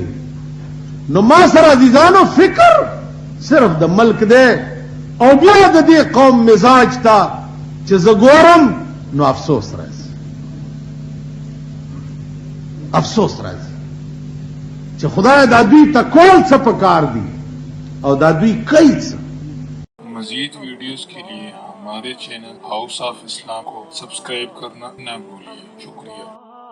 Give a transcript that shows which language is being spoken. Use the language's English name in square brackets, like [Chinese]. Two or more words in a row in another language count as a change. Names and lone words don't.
[Pashto] نو ما سره عزیزانو فکر صرف د ملک دی او بیا د دې قوم مزاج ته چې زه ګورم نو افسوس راځي، افسوس راځي چې خدای دا دوی ته کول څه پکار دي او دا دوی کوي څه. [Urdu] مزید ویڈیوز کے لیے ہمارے چینل ہاؤس آف اسلام کو سبسکرائب کرنا نہ بھولیے. शुक्रिया।